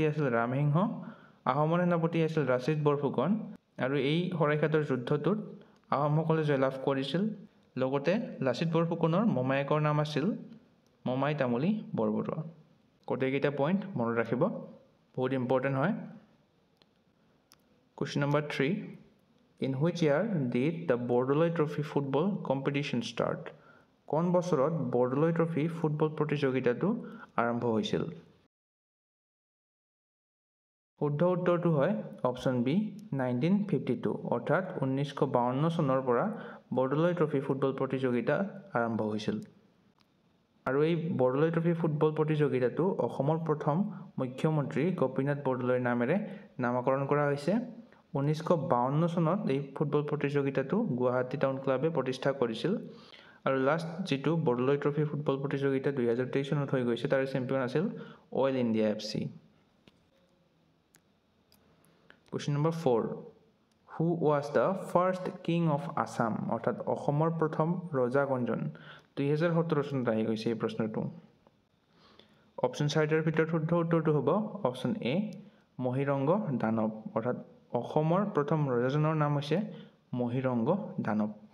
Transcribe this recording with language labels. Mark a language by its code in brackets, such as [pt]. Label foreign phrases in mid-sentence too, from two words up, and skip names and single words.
[as] আছিল ৰামসিংহ আহোমৰ সেনাপতি আছিল ৰাচিত বৰফুকন আৰু এই সৰাইঘাটৰ যুদ্ধটোত আহোমসকলে জয়লাভ কৰিছিল লগতে লাচিত বৰফুকনৰ মোমায়েকৰ নাম আছিল মোমাই তামুলী বৰবৰুৱা কোটেকেইটা পইণ্ট মনত ৰাখিব বহুত ইম্পৰ্টেন্ট হয় [en] Question number 3 In which year did the Bordoloi Trophy football competition start? [as] কোন বছৰত বৰ্ডলৈ ট্ৰফি ফুটবল প্ৰতিযোগিতাটো আৰম্ভ হৈছিল শুদ্ধ উত্তৰটো হয় [en] option B [as] 1952 অৰ্থাৎ 1952 চনৰ পৰা বৰ্ডলৈ ট্ৰফি ফুটবল প্ৰতিযোগিতা আৰম্ভ হৈছিল আৰু এই বৰ্ডলৈ ট্ৰফি ফুটবল প্ৰতিযোগিতাটো অসমৰ প্ৰথম মুখ্যমন্ত্ৰী গোপীনাথ বৰদলৈৰ নামেৰে নামকৰণ কৰা হৈছে 1952 চনত এই ফুটবল প্ৰতিযোগিতাটো গুৱাহাটী টাউন ক্লাবে প্ৰতিষ্ঠা কৰিছিল আৰু লাষ্ট যেটো বৰদলৈ ট্ৰফি ফুটবল প্ৰতিযোগিতা 2023 চনত হৈ গৈছে তাৰ চেম্পিয়ন আছিল অইল ইণ্ডিয়া এফসি [en] Question number 4 Who was the first king of Assam [as] অৰ্থাৎ অসমৰ প্ৰথম ৰজা কোনজন 2017 চনত আহি গৈছে এই প্ৰশ্নটো অপচন চাৰিটাৰ ভিতৰত শুদ্ধ উত্তৰটো হ'ব [en] option A [as] মহিৰংগ দানৱ অৰ্থাৎ অসমৰ প্ৰথম ৰজাজনৰ নাম হৈছে মহিৰংগ দানৱ